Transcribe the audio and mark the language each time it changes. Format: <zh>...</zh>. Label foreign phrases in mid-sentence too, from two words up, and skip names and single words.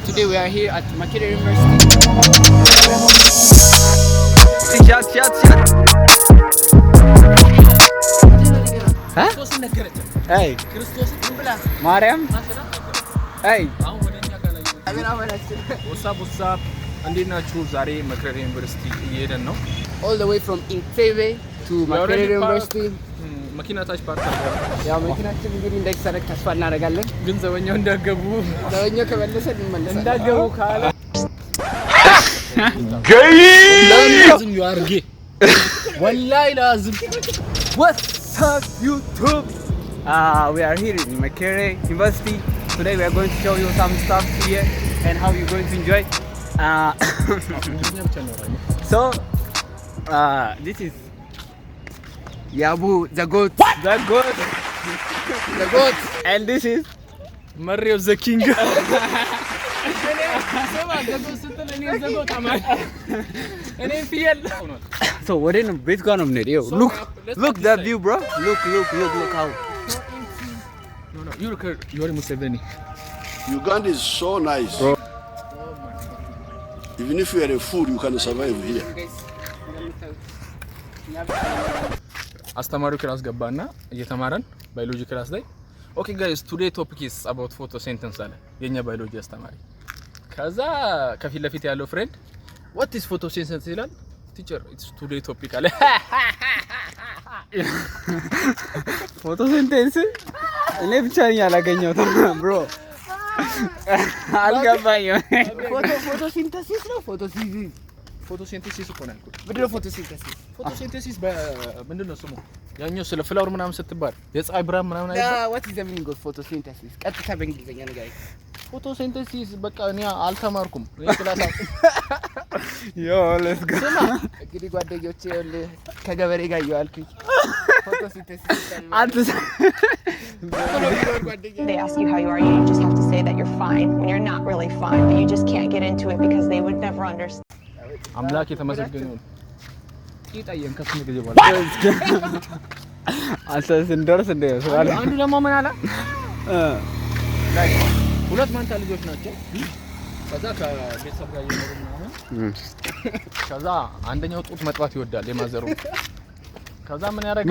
<en>Today we are here at Makerere University. Chat. Huh? Hey. Mariam? Hey. What's up?</en> <am>እንዴት ናችሁ? ዛሬ መከሬ ዩኒቨርሲቲ እየሄድን ነው።</am> <en>All the way from Entebbe to Makerere University.</en> <am>መኪና ታች ፓርክ አድርገን ያው መኪናችን እንግዲህ እንዳይሰረቅ ተስፋ እናደርጋለን። ግን ዘበኛው እንዳገቡ ከመለሰን እንመለሳለን። እንዳገቡ ካለ</am> <en>Lazim you are gay.</en> <ar>Wallahi lazim.</ar> <en>What's up YouTube? We are here in Makerere University. Today we are going to show you some stuff here and how you're going to enjoy. So this is Yabu the goat. What? The goat. And this is Mario the king. So what in</en> <am>ቤት ጋር ነው የምንሄደው?</am> <en>Look that view, bro. Look how. No, you're Museveni. Uganda is so nice, bro. Even if you are a fool, you can survive here.</en> <am>አስተማሪው ክላስ ገባና እየተማረን</am> <en>biology class</en> <am>ላይ</am> <en>okay guys today topic is about photosynthesis</en> <am>አለ የኛ ባዮሎጂ አስተማሪ። ከዛ ከፊት ለፊት ያለው ፍሬንድ</am> <en>what is photosynthesis</en> <am>ይላል።</am> <en>teacher it's today topic</en> <am>አለ። ፎቶሲንተሲስ እኔ ብቻ ነኝ ያላገኘሁት ብሮ አልገባኝም። ፎቶሲንተሲስ ነው ፎቶሲንተሲስ እኮ ነው ያልኩት። ምንድን ነው ፎቶሲንተሲስ? ፎቶሲንተሲስ ምንድን ነው ስሙ? ያኛው ስለ ፍላወር ምናምን ስትባል የፀሐይ ብርሃን ምናምን አይደል?</am> <en>what is the meaning of photosynthesis?</en> <am>ቀጥታ በእንግሊዘኛ ንገረኝ። ፎቶሲንተሲስ በቃ እኔ አልተማርኩም። እኔ ክላስ</am> <en>let's go.</en> <am>እንግዲህ ጓደኞቼ ከገበሬ ጋር እየዋልኩኝ ፎቶሲንተሲስ</am> <en>They ask you how you are, you just have to say that you're fine when you're not really fine, but you just can't get into it because they would never understand.</en> <am>አምላክ የተመሰገነ ይሁን። ይጣየን ከስንት ጊዜ በኋላ አንተስ እንደርስ እንደ ያስባል። አንዱ ደግሞ ምን አለ? ሁለት ማንታ ልጆች ናቸው። ከዛ ከቤተሰብ ጋር እየኖሩ ምናምን ከዛ አንደኛው ጡት መጥባት ይወዳል የማዘሩ። ከዛ ምን ያደርጋል?</am>